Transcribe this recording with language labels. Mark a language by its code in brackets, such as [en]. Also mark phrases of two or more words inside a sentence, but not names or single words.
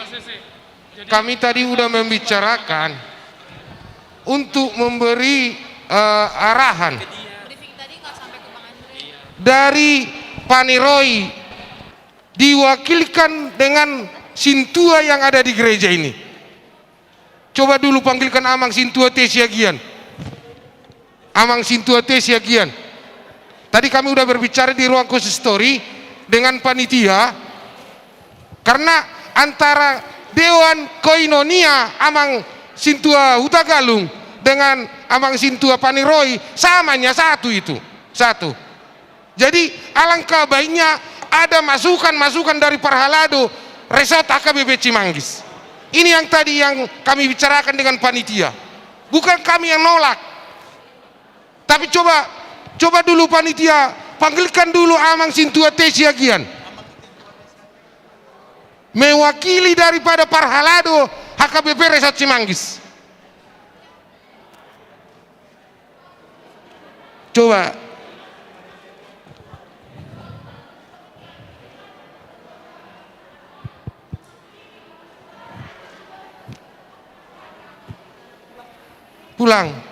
[id] Kami tadi udah membicarakan untuk memberi arahan dari Paniroy diwakilkan dengan Sintua yang ada di gereja ini. Coba dulu panggilkan Amang Sintua Tesiagian. Amang Sintua Tesiagian. Tadi kami udah berbicara di ruang konsistori dengan panitia, karena antara Dewan Koinonia Amang Sintua Hutagalung dengan Amang Sintua Paniroy samanya satu itu. Satu. Jadi alangkah baiknya ada masukan-masukan dari Parhalado Resort HKBP Cimanggis. Ini yang tadi yang kami bicarakan dengan panitia. Bukan kami yang nolak. Tapi coba dulu panitia, panggilkan dulu Amang Sintua Tesiagian. Mewakili daripada Parhalado HKBP Resort Cimanggis. Coba. Pulang.